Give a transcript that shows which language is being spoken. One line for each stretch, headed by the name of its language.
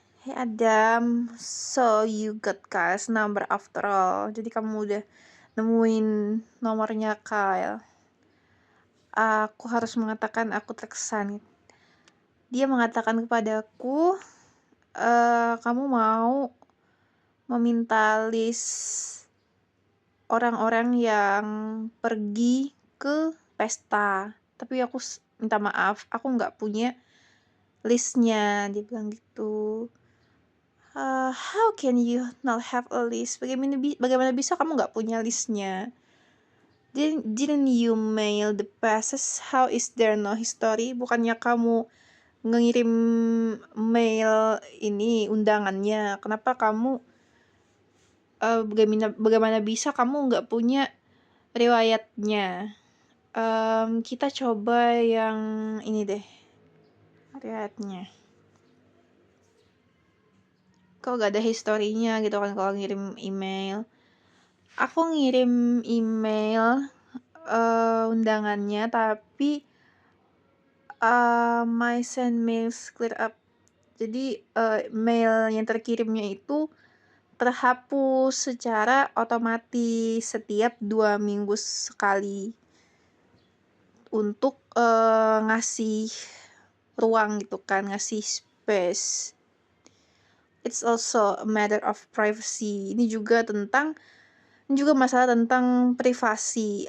English: Hey Adam, so you got Kyle's number after all.
Indonesian: Jadi kamu udah nemuin nomornya Kyle. Aku harus mengatakan aku terkesan. Dia mengatakan kepadaku, kamu mau meminta list orang-orang yang pergi ke pesta, tapi aku minta maaf, aku nggak punya listnya. Dia bilang gitu.
English: How can you not have a list?
Indonesian: Bagaimana bisa kamu nggak punya listnya?
English: Didn't you mail the passes? How is there no history?
Indonesian: Bukannya kamu ngirim mail ini undangannya? Kenapa kamu bagaimana bisa kamu nggak punya riwayatnya? Kita coba yang ini deh, riwayatnya. Kok gak ada historinya gitu kan kalau ngirim email. Aku ngirim email undangannya, tapi
English: my send mails clear up.
Indonesian: Jadi mail yang terkirimnya itu terhapus secara otomatis setiap 2 minggu sekali untuk ngasih ruang gitu kan, ngasih space.
English: It's also a matter of privacy.
Indonesian: Ini juga masalah tentang privasi.